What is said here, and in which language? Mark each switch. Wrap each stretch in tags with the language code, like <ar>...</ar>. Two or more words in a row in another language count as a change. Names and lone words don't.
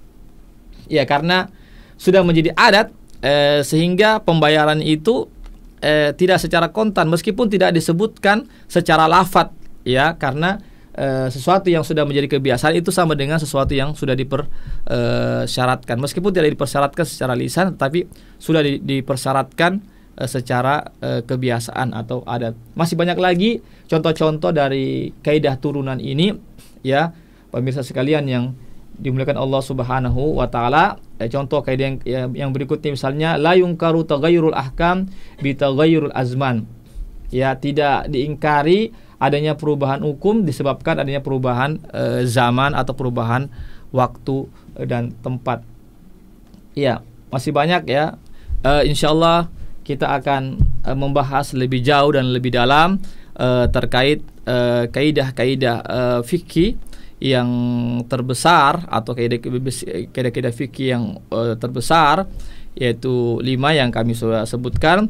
<id>Ya, karena sudah menjadi adat, sehingga pembayaran itu tidak secara kontan, meskipun tidak disebutkan secara lafadz, ya, karena sesuatu yang sudah menjadi kebiasaan itu sama dengan sesuatu yang sudah dipersyaratkan, meskipun tidak dipersyaratkan secara lisan, tapi sudah dipersyaratkan secara kebiasaan atau adat. Masih banyak lagi contoh-contoh dari kaidah turunan ini, ya, pemirsa sekalian yang dimuliakan Allah</id> <ar>سبحانه وتعالى.</ar> <id>Contoh kaidah yang berikutnya, misalnya</id> <ar>لا ينكر تغير الأحكام بتغير الأزمان.</ar> <id>Ya, tidak diingkari adanya perubahan hukum disebabkan adanya perubahan zaman atau perubahan waktu dan tempat. Ya, masih banyak, ya. Insyaallah kita akan membahas lebih jauh dan lebih dalam terkait kaidah-kaidah fikih yang terbesar atau kaidah-kaidah fikih yang terbesar, yaitu 5 yang kami sudah sebutkan.</id>